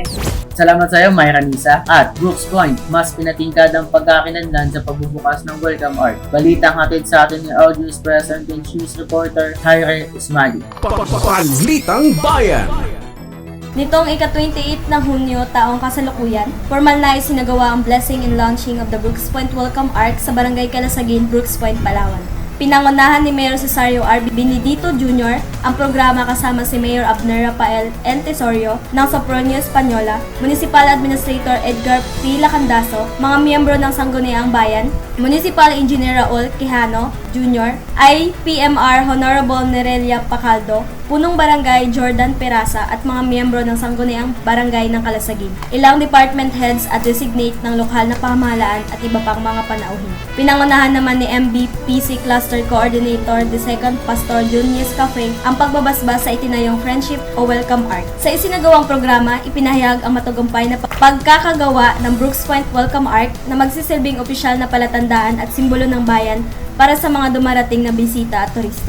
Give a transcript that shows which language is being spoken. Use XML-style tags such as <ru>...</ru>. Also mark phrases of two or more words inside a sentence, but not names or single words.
<tl>Salamat sa iyo, Myranisa. At Brooks Point, mas pinatingkad ang pagkakilanlan sa pagbubukas ng Welcome Art. Balitang hatid sa atin ni</tl> <en>LGU's President News Reporter,</en> <tl>Jaire Ismali. Balitang Bayan. Nitong ika-28 ng Hunyo taong kasalukuyan, formal na isinagawa ang</tl> <en>blessing and launching of the Brooks Point Welcome Arc</en> <tl>sa Barangay Calasagin, Brooks Point, Palawan. Pinangunahan ni Mayor Cesario R. Benedito Jr. ang programa kasama si Mayor Abner Rafael N. Tesorio ng Sopronio Española, Municipal Administrator Edgar P. Lacandaso, mga miyembro ng Sangguniang Bayan, Municipal Engineer Raul Quijano Jr., IPMR Honorable Nerelia Pacaldo, Punong Barangay Jordan Peraza at mga miyembro ng Sangguniang Barangay ng Calasagin, ilang</tl> <en>department heads</en> <tl>at designate ng lokal na pamahalaan at iba pang mga panauhin. Pinangunahan naman ni MBPC</tl> <en>Cluster Coordinator the 2nd</en> <tl>Pastor Junius Cafe ang pagbabasbas sa itinayong Friendship o Welcome Arc. Sa isinagawang programa, ipinahayag ang matagumpay na pagkakagawa ng Brooks Point Welcome Arc na magsisilbing opisyal na palatandaan at simbolo ng bayan para sa mga dumarating na bisita at turista.</tl>